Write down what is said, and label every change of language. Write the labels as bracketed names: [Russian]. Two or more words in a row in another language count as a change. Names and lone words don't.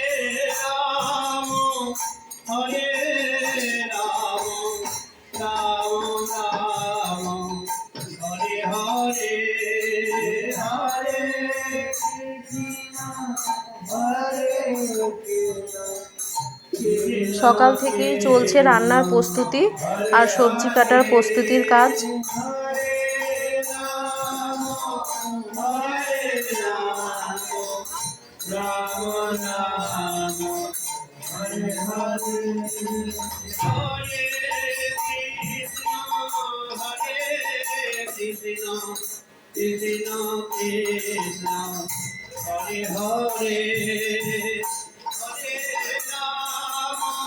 [Sanskrit] राम, हरे राम, राम राम, हरे हरे, हरे कृष्ण, हरे कृष्ण। [Bangla] সকাল থেকেই চলছে রান্নার প্রস্তুতি আর সবজি কাটার প্রস্তুতির কাজ। [Sanskrit] রাম হরে হরে হরে কৃষ্ণ কৃষ্ণ কৃষ্ণ হরে হরে হরে রাম